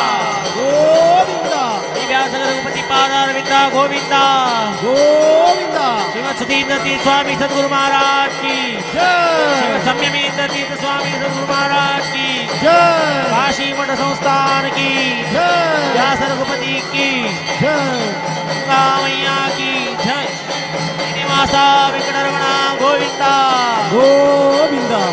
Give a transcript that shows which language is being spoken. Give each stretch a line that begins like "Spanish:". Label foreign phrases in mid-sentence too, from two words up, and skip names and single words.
Hindi: ಗೋವಿಂದ ದಿವ್ಯಾಸನ ರಘುಪತಿ ಪಾದಾರವಿಂದ ಗೋವಿಂದ ಗೋವಿಂದ ಶ್ರೀಮತ್ ಸತೀಂದ್ರ ತೀರ್ಥ ಸ್ವಾಮಿ ಸದ್ಗುರು ಮಹಾರಾಜ್ ಕಿ ಜಯ ಶ್ರೀಮತ್ ಸಂಯಮೇಂದ್ರ ತೀರ್ಥ ಸ್ವಾಮಿ ಸದ್ಗುರು ಮಹಾರಾಜ್ की ಜಯ काशी मठ संस्थान की ಜಯ व्यास रघुपति की ಜಯ गंगा मैया की जय श्रीनिवास वेंकटरमण गोविंद ಗೋವಿಂದ